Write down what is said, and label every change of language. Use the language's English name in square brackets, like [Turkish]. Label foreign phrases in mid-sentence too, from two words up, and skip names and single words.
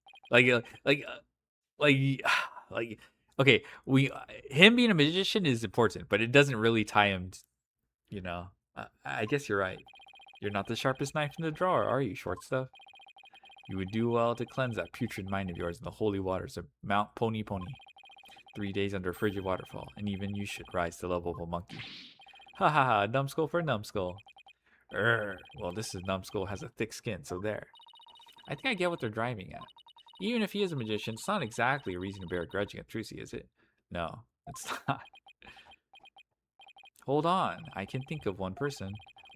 [English] Okay, him being a magician is important, but it doesn't really tie him, I guess you're right. You're not the sharpest knife in the drawer, are you, short stuff? You would do well to cleanse that putrid mind of yours in the holy waters of Mount Pony Pony. 3 days under a frigid waterfall, and even you should rise to the level of a monkey. Ha ha ha, numbskull for numbskull. Well, this is numbskull has a thick skin, so there. I think I get what they're driving at. Even if he is a magician, it's not exactly a reason to bear a grudge against Trucy, is it? No, it's not. Hold on, I can think of one person.